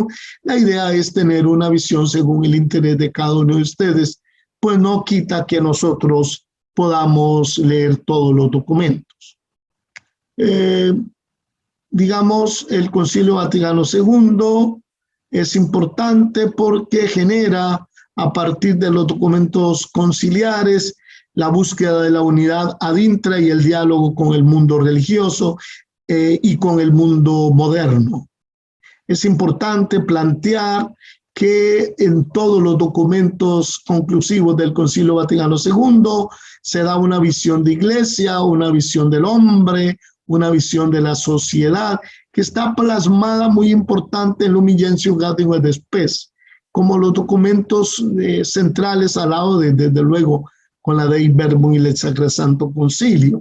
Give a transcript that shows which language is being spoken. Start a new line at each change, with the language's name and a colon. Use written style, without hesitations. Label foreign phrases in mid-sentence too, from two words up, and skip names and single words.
Spanish: La idea es tener una visión según el interés de cada uno de ustedes, pues no quita que nosotros podamos leer todos los documentos. Digamos, el Concilio Vaticano II es importante porque genera, a partir de los documentos conciliares, la búsqueda de la unidad
Latin: ad intra
Spanish: y el diálogo con el mundo religioso y con el mundo moderno. Es importante plantear que en todos los documentos conclusivos del Concilio Vaticano II se da una visión de iglesia, una visión del hombre, una visión de la sociedad, que está plasmada muy importante en Lumen Gentium Gaudium et Spes, como los documentos centrales al lado, desde luego, con la Dei Verbum y el Sacrosanto Concilio.